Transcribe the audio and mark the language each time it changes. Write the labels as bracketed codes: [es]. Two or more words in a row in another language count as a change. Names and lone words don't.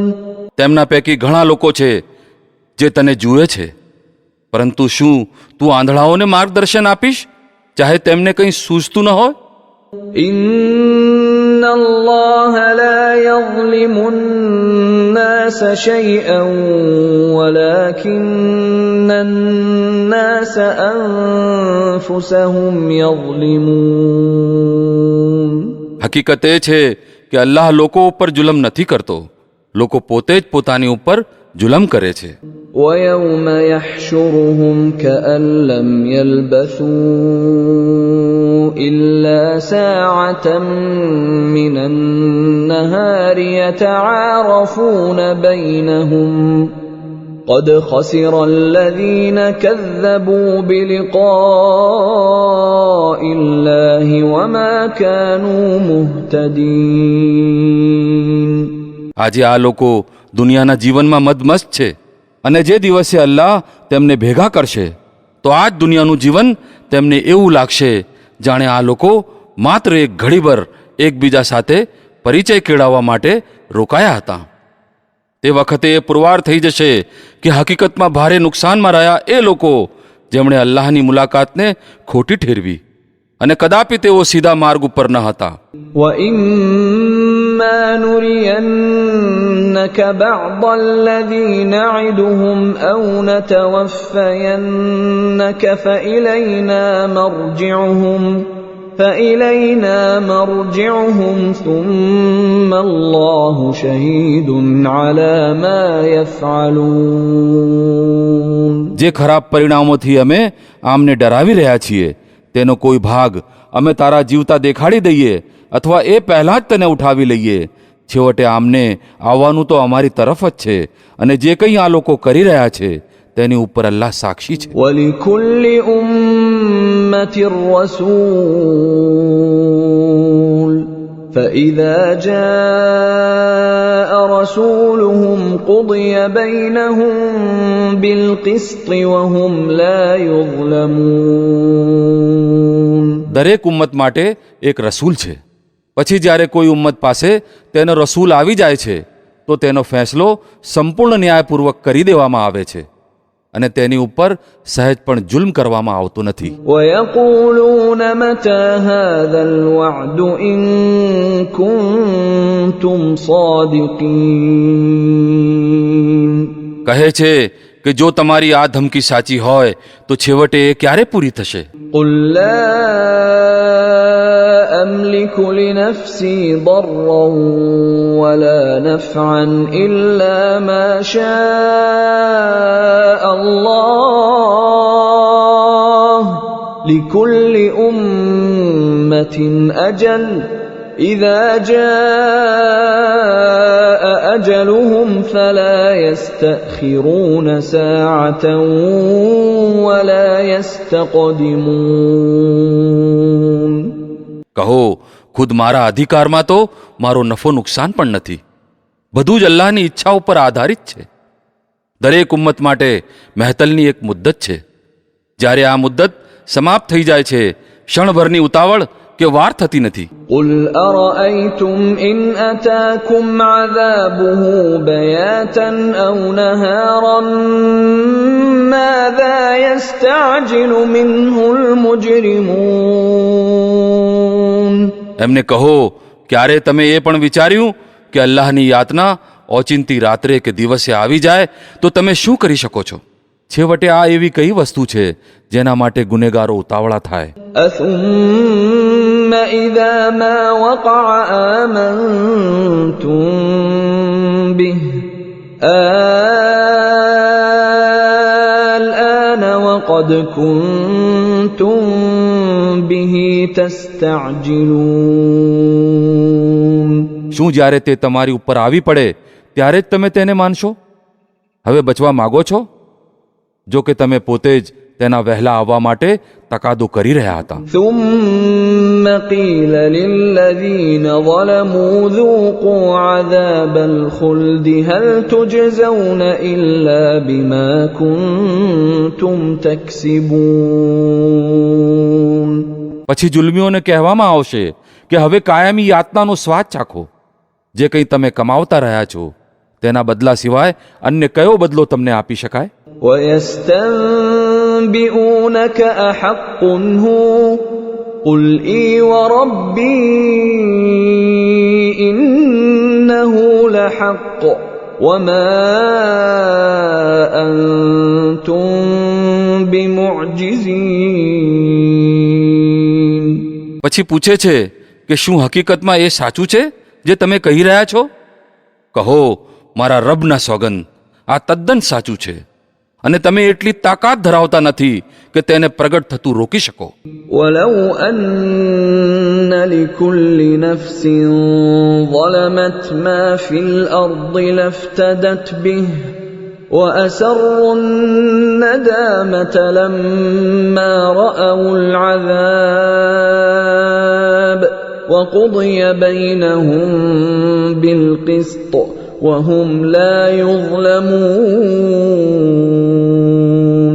[gu] તેમના પૈકી ઘણા લોકો છે જે તને જુએ છે, પરંતુ શું તું આંધળાઓને માર્ગદર્શન આપીશ ચાહે તેમને કંઈ સૂઝતું ન હોય? [ar] إِنَّ اللَّهَ لَا يَظْلِمُ النَّاسَ شَيْئًا وَلَكِنَّ النَّاسَ أَنفُسَهُمْ يَظْلِمُونَ. [gu] હકીકત એ છે કે અલ્લાહ લોકો ઉપર જુલમ નથી કરતો, લોકો પોતે જ પોતાની ઉપર જુલમ કરે છે. [ar] وَيَوْمَ يَحْشُرُهُمْ كَأَن لَّمْ يَلْبَثُوا إِلَّا سَاعَةً مِّنَ النَّهَارِ يَتَعَارَفُونَ بَيْنَهُمْ قَدْ خَسِرَ الَّذِينَ كَذَّبُوا بِلِقَاءِ اللَّهِ وَمَا كَانُوا مُهْتَدِينَ. [gu] આજે આ લોકો દુનિયાના જીવનમાં મદમસ્ત છે અને જે દિવસે અલ્લાહ તેમને ભેગા કરશે તો આ જ દુનિયાનું જીવન તેમને એવું લાગશે જાણે આ લોકો માત્ર એક ઘડીભર એકબીજા સાથે પરિચય કેળવવા માટે રોકાયા હતા. તે વખતે એ પુરવાર થઈ જશે કે હકીકતમાં ભારે નુકસાનમાં રહ્યા એ લોકો જેમણે અલ્લાહની મુલાકાતને ખોટી ઠેરવી અને કદાપી તેઓ સીધા માર્ગ ઉપર ન હતા. [ar] وَإِمَّا نُرِيَنَّكَ بَعْضَ الَّذِي نَعِدُهُمْ أَوْ نَتَوَفَّيَنَّكَ فَإِلَيْنَا مَرْجِعُهُمْ ثُمَّ اللَّهُ شَهِيدٌ عَلَى مَا يَفْعَلُونَ. [gu] જે ખરાબ પરિણામોથી અમે આમને ડરાવી રહ્યા છીએ તેનો કોઈ ભાગ અમે તારા જીવતા દેખાડી દઈએ અથવા એ પહેલાં જ તને ઉઠાવી લઈએ. છેવટે આમને આવવાનું તો અમારી તરફ જ છે અને જે કંઈ આ લોકો કરી રહ્યા છે તેની ઉપર અલ્લાહ સાક્ષી છે. [ar] وَلِكُلِّ أُمَّةٍ رَّسُولٌ فَإِذَا جَاءَ رَسُولُهُمْ قُضِيَ بَيْنَهُم بِالْقِسْطِ وَهُمْ لَا يُظْلَمُونَ. [gu] દરેક ઉમ્મત માટે એક રસૂલ છે. પછી જ્યારે કોઈ ઉમ્મત પાસે તેનો રસૂલ આવી જાય છે તો તેનો ફેંસલો સંપૂર્ણ ન્યાયપૂર્વક કરી દેવામાં આવે છે અને તેની ઉપર સહેજ પણ જુલ્મ કરવામાં આવતું નથી. [ar] وَيَقُولُونَ مَتَى هَذَا الْوَعْدُ إِن كُنتُمْ صَادِقِينَ. [gu] કહે છે કે જો તમારી આ ધમકી સાચી હોય તો છેવટે એ ક્યારે પૂરી થશે? [ar] قُل لَّا أَمْلِكُ لِنَفْسِي ضَرًّا وَلَا نَفْعًا إِلَّا مَا شَاءَ اللَّهُ لِكُلِّ أُمَّةٍ أَجَلٌ إِذَا جَاءَ أَجَلُهُمْ فَلَا يَسْتَأْخِرُونَ سَاعَةً وَلَا يَسْتَقْدِمُونَ. [gu] કહો, ખુદ મારા અધિકારમાં તો મારો નફો નુકસાન પણ નથી. બધું જ અલ્લાહની ઈચ્છા ઉપર આધારિત છે. દરેક ઉમ્મત માટે મહેતલની એક મુદ્દત છે. જ્યારે આ મુદ્દત સમાપ્ત થઈ જાય છે ક્ષણભરની ઉતાવળ કે વાર થતી નથી. [ar] قُلْ أَرَأَيْتُمْ إِنْ أَتَاكُمْ عَذَابُهُ بَيَاتًا أَوْ نَهَارًا مَاذَا يَسْتَعْجِلُ مِنْهُ الْمُجْرِمُونَ. [gu] એમને કહો, ક્યારે તમે એ પણ વિચાર્યું કે અલ્લાહની યાતના ઓચિંતી રાત્રે કે દિવસે આવી જાય તો તમે શું કરી શકો છો? છેવટે આ એવી કઈ વસ્તુ છે જેના માટે ગુનેગારો ઉતાવળા થાય? [ar] أَثُمَّ إِذَا مَا وَقَعَ آمَنْتُمْ بِهِ الْآنَ وَقَدْ كُنْتُمْ بِهِ تَسْتَعْجِلُونَ. [gu] શું જ્યારે તે તમારી ઉપર આવી પડે ત્યારે જ તમે તેને માનશો? હવે બચવા માગો છો? જો કે તમે પોતે જ તેના વહેલા આવવા માટે તકાદો કરી રહ્યા હતા. [ar] ثُمَّ قِيلَ لِلَّذِينَ ظَلَمُوا ذُوقُوا عَذَابَ الْخُلْدِ هَلْ تُجْزَوْنَ إِلَّا بِمَا كُنتُمْ تَكْسِبُونَ. [gu] પછી જુલ્મીઓને કહેવામાં આવશે કે હવે કાયમી યાતનાનો સ્વાદ ચાખો. જે કંઈ તમે કમાવતા રહ્યા છો તેના બદલા સિવાય અન્ય કયો બદલો તમને આપી શકાય? [ar] وَيَسْتَنبِئُونَكَ أَحَقٌّ هُوَ قُلْ إِي وَرَبِّي إِنَّهُ لَحَقٌّ وَمَا أَنْتُمْ بِمُعْجِزِينَ. [gu] પછી પૂછે છે કે શું હકીકતમાં એ સાચું છે જે તમે કહી રહ્યા છો? કહો, મારા રબના સોગંદ, આ તદ્દન સાચું છે અને તમે એટલી તાકાત ધરાવતા નથી કે તેને પ્રગટ થતું રોકી શકો. [ar] وَلَوْ أَنَّ لِكُلِّ نَفْسٍ ظَلَمَتْ مَا فِي الْأَرْضِ لَافْتَدَتْ بِهِ وَأَسَرُّوا النَّدَامَةَ لَمَّا رَأَوُا الْعَذَابَ وَقُضِيَ بَيْنَهُم بِالْقِسْطِ وهم لا يظلمون.